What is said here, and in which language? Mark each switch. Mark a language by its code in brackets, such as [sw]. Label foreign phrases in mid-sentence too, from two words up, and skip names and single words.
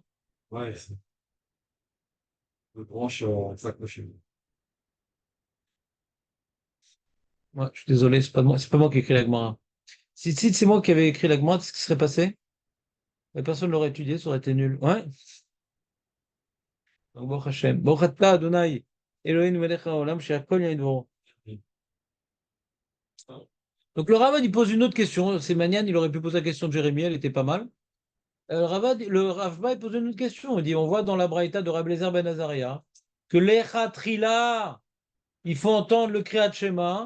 [fr] Ouais, c'est une branche sac machine. Ouais, je suis désolé, c'est pas moi qui ai écrit la Gemara. Si c'est moi qui avais écrit la Gemara, qu'est-ce qui serait passé? Mais personne ne l'aurait étudié, ça aurait été nul. Ouais. Donc, [he] ברוך השם. ברוך אתה אדוני, אלוהינו מלך העולם, שהכל nהיה בדברו. [fr] Donc le Ravad, il pose une autre question. C'est Manian, il aurait pu poser la question de Jérémie, elle était pas mal. Le Ravba, il pose une autre question. Il dit, on voit dans la Braïta de Rabbi Eliezer ben Azaria que l'Echatrila, il faut entendre le Kriyat Shema.